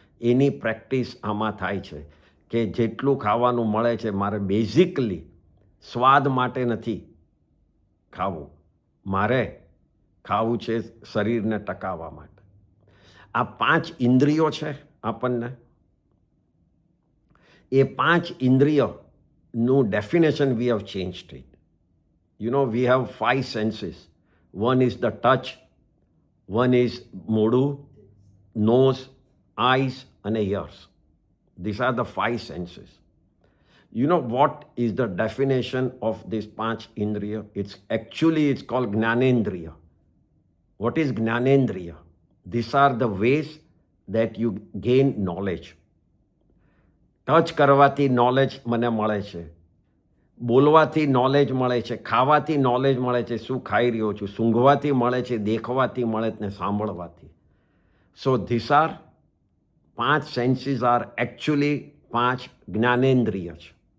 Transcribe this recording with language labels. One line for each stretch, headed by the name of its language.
Gujarati: એની practice આમાં થાય છે કે જેટલું ખાવાનું મળે છે મારે બેઝિકલી સ્વાદ માટે નથી ખાવું, મારે ખાવું છે શરીરને ટકાવવા માટે. આ 5 ઇન્દ્રિયો છે આપણને, એ 5 ઇન્દ્રિયનું definition
English: We have changed it. We have 5 senses. One is the touch, one is મોઢું, nose, eyes and ears. These are the 5 senses. You know what is the definition of this 5 indriya? It's called Gnanendriya. What is Gnanendriya? These are the ways that you gain knowledge.
Gujarati: Touch કરવાથી knowledge મને મળે છે, બોલવાથી knowledge મળે છે, ખાવાથી knowledge મળે છે, શું ખાઈ રહ્યો છું, સૂંઘવાથી મળે છે, દેખવાથી મળે છે ને સાંભળવાથી.
English: so this are 5 senses are actually 5
Gujarati: જ્ઞાનેન્દ્રિય છે.